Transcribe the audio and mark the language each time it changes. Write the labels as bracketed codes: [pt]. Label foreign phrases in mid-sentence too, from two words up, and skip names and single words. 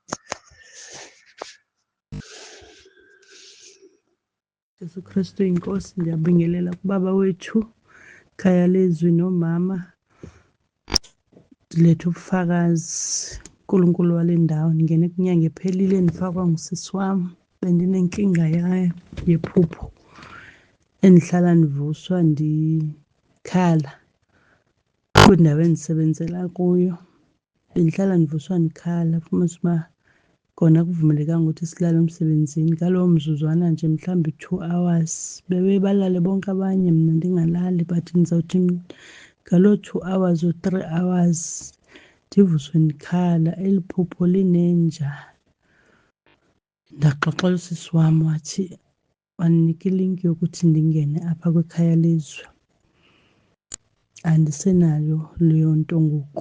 [zu] Jesu Kristu inkosi, ngiyabingelela kubaba wethu, khaya lezwi nomama. Letha ubufakazi uNkulunkulu wale ndawo. Ngingene kunyanga ephelile nifakwa ngusisi wami. [xh] Bendinenkinga yephupho endihlala nivuswa ndikhala kwindawo endisebenzela kuyo. Bendihlala nivuswa ndikhala, fumanise uba kona akuvumelekanga ukuthi silale emsebenzini. Ngalowo mzuzwana nje mhlawumbi 2 hours bebe balale bonke abanye, mna ndingalali. But ndizawuthi ngaloo [en] 2 hours or 3 hours [xh] ndivuswe ndikhala, eli phupho linenja. Ndaxoxela usisi wami, wathi wandinika ilinki yokuthi ndingene apha kwikhaya lezwi. Andisenayo leyo nto ngoku.